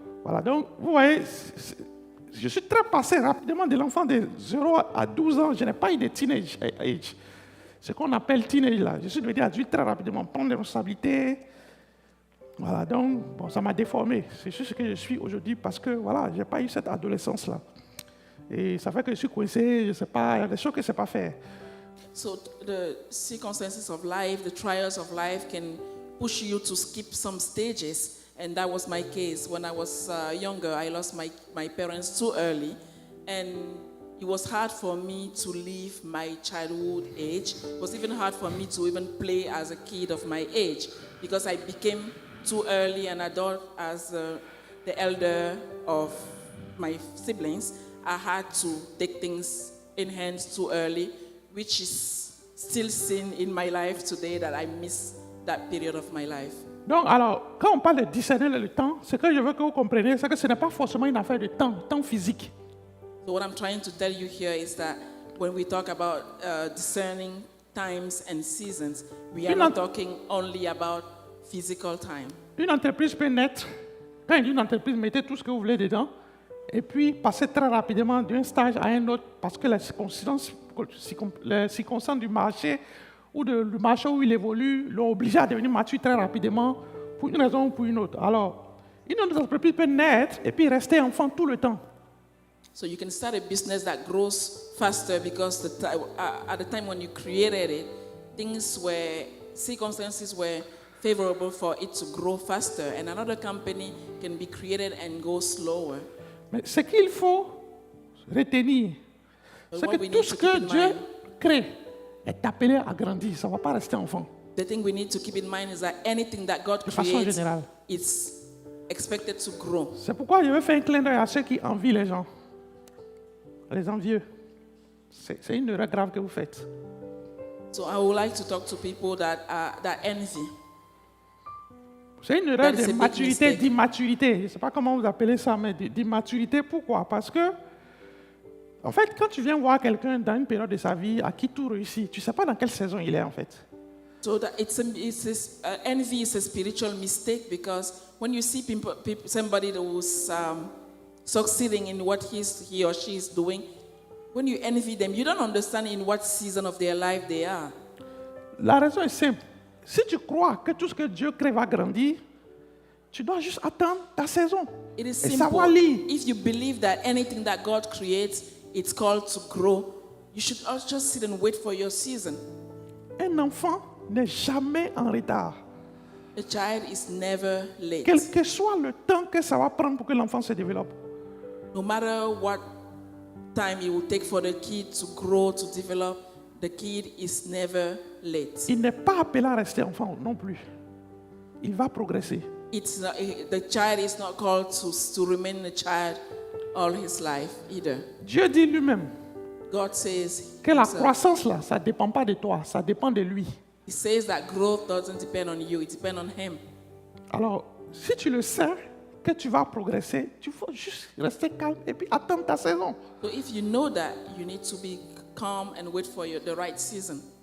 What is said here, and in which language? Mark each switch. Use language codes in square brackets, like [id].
[fr] Voilà, donc, vous voyez, je suis très passé rapidement de l'enfant de 0 à 12 ans. Je n'ai pas eu de teenage age. Ce qu'on appelle teenage, là. Je suis devenu adulte très rapidement, prendre des responsabilités. Voilà, donc, bon, ça m'a déformé. C'est ce que je suis aujourd'hui parce que, voilà, je n'ai pas eu cette adolescence-là. Et ça fait que je suis coincé, je ne sais pas, il y a des choses que je ne sais pas faire. [en] So the circumstances of life, the trials of life can push you to skip some stages. And that was my case. When I was younger, I lost my parents too early. And it was hard for me to leave my childhood age. It was even hard for me to even play as a kid of my age because I became too early an adult as the elder of my siblings. I had to take things in hands too early, which is still seen in my life today that I miss that period of my life. [fr] Donc, alors, quand on parle de discerner le temps, ce que je veux que vous compreniez, c'est que ce n'est pas forcément une affaire de temps physique. [en] So what I'm trying to tell you here is that when we talk about discerning times and seasons, we are not talking only about physical time. [fr] Une entreprise peut naître, quand il dit une entreprise, mettez tout ce que vous voulez dedans, et puis passer très rapidement d'un stage à un autre, parce que les circonstances du marché, ou du marché où il évolue, l'ont obligé à devenir mature très rapidement, pour une raison ou pour une autre. Alors, une autre entreprise peut naître et puis rester enfant tout le temps. [en] So you can start a business that grows faster because at the time when you created it, circumstances were favorable for it to grow faster, and another company can be created and go slower. [fr] Mais ce qu'il faut retenir, c'est que tout ce que Dieu crée est appelé à grandir. Ça ne va pas rester enfant. [en] The thing we need to keep in mind is that anything that God creates is expected to grow. [fr] C'est pourquoi je veux faire un clin d'œil à ceux qui envient les gens, les envieux. C'est une erreur grave que vous faites. [en] So I would like to talk to people that envy. [fr] C'est une erreur de maturité, d'immaturité. Je ne sais pas comment vous appelez ça, mais d'immaturité. Pourquoi? Parce que, en fait, quand tu viens voir quelqu'un dans une période de sa vie à qui tout réussit, tu ne sais pas dans quelle saison il est, en fait. [en] So envy is a spiritual mistake because when you see somebody who's succeeding in what he or she is doing, when you envy them, you don't understand in what season of their life they are. [fr] La raison est simple. Si tu crois que tout ce que Dieu crée va grandir, tu dois juste attendre ta saison. [en] It is [fr] et [en] simple. [fr] savoir lire. [en] If you believe that anything that God creates, it's called to grow, you should just sit and wait for your season. [fr] Un enfant n'est jamais en retard. [en] A child is never late. [fr] Quel que soit le temps que ça va prendre pour que l'enfant se développe. [en] No matter what time it will take for the kid to grow, to develop, the kid is never late. [fr] Il n'est pas appelé à rester enfant non plus. Il va progresser. [en] The child is not called to remain a child all his life either. [fr] Dieu dit lui-même [en] God says [fr] que la croissance là, ça ne dépend pas de toi, ça dépend de lui. [en] He says that growth doesn't depend on you, it depends on him. [fr] Alors, si tu le sais, que tu vas progresser, tu faut juste rester calme et puis attendre ta saison. [en] So if you know that, you need to be calm and wait for the right season.